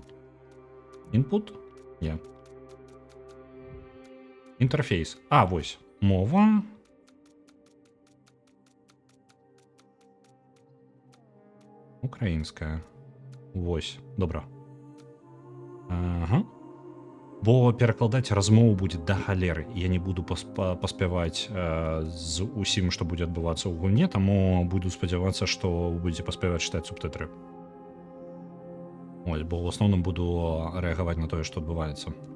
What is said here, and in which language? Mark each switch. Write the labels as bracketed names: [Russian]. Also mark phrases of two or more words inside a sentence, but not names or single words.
[Ukrainian] Input? Ні. Інтерфейс. Ось. Мова. Українська. Ось. Добре. Ага. [Belarusian] Бо перакладаць размову будзе да халеры. Я не буду паспяваць з усім, што будзе адбывацца ў гульне, таму буду спадзявацца, што вы будзеце паспяваць чытаць субтытры. Ось, бо ў асноўным буду рэагаваць на тое, што адбываецца.